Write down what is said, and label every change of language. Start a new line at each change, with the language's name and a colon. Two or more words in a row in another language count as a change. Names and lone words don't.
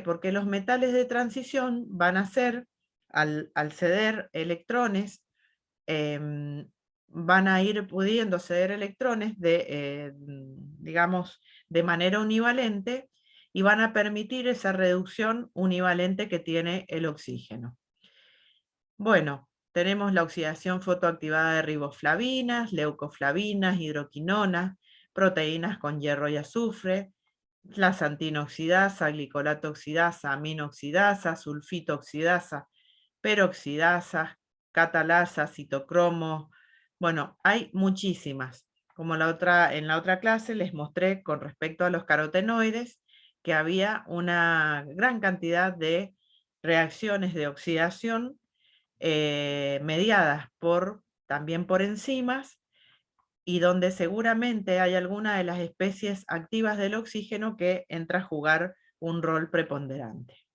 Spanish: Porque los metales de transición van a ser, al ceder electrones, van a ir pudiendo ceder electrones digamos, de manera univalente, y van a permitir esa reducción univalente que tiene el oxígeno. Bueno, tenemos la oxidación fotoactivada de riboflavinas, leucoflavinas, hidroquinonas, proteínas con hierro y azufre, la xantina oxidasa, glicolato oxidasa, amino oxidasa, sulfito oxidasa, peroxidasa, catalasa, citocromo. Bueno, hay muchísimas. Como en la otra clase les mostré con respecto a los carotenoides, que había una gran cantidad de reacciones de oxidación mediadas también por enzimas, y donde seguramente hay alguna de las especies activas del oxígeno que entra a jugar un rol preponderante.